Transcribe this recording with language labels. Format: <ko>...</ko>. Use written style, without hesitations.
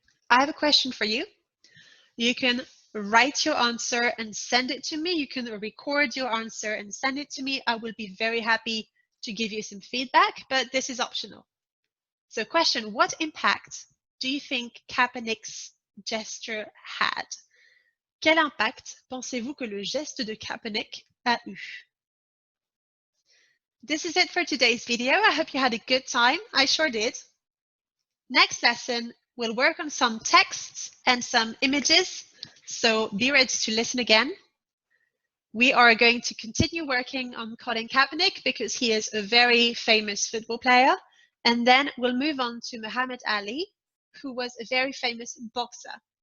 <en>I have a question for you. You can write your answer and send it to me. You can record your answer and send it to me. I will be very happy to give you some feedback, but this is optional. So question, what impact do you think Kaepernick's gesture had?</en> <fr>Quel impact pensez-vous que le geste de Kaepernick a eu?</fr> <en>This is it for today's video. I hope you had a good time. I sure did. Next lesson, we'll work on some texts and some images, so be ready to listen again. We are going to continue working on Colin Kaepernick because he is a very famous football player, and then we'll move on to Muhammad Ali, who was a very famous boxer.</en>